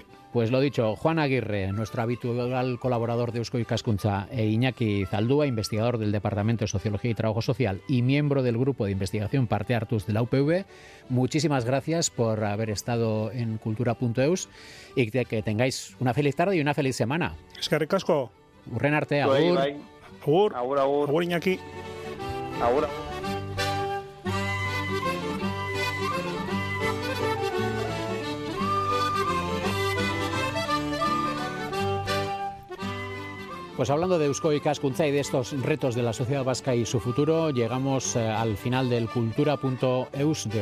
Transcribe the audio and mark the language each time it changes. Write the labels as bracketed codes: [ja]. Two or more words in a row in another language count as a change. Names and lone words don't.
[es] Pues lo dicho, Juan Aguirre, nuestro habitual colaborador de Eusko Ikaskuntza, e Iñaki Zaldúa, investigador del Departamento de Sociología y Trabajo Social y miembro del grupo de investigación Parte Hartuz de la UPV, muchísimas gracias por haber estado en Cultura.eus y que tengáis una feliz tarde y una feliz semana. [eu] Es que ricasco. Urren arte, agur. Agur. Agur. Agur, Iñaki. Agur. [es] Pues hablando de Eusko Ikaskuntza y de estos retos de la sociedad vasca y su futuro, llegamos al final del Cultura.eus de hoy.